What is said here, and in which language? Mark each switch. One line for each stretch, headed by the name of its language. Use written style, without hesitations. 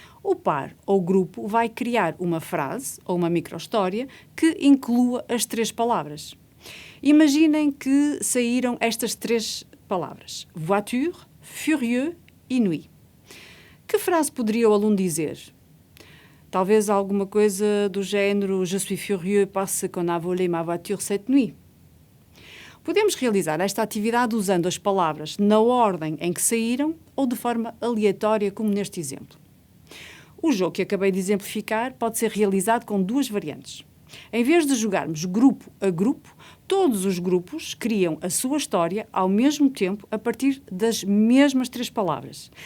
Portuguese: O par ou grupo vai criar uma frase ou uma micro-história que inclua as 3 palavras. Imaginem que saíram estas 3 palavras: voiture, furieux e nuit. Que frase poderia o aluno dizer? Talvez alguma coisa do género
French: je suis furieux parce qu'on a volé ma voiture cette nuit.
Portuguese: Podemos realizar esta atividade usando as palavras na ordem em que saíram ou de forma aleatória, como neste exemplo. O jogo que acabei de exemplificar pode ser realizado com 2 variantes. Em vez de jogarmos grupo a grupo, todos os grupos criam a sua história ao mesmo tempo a partir das mesmas 3 palavras.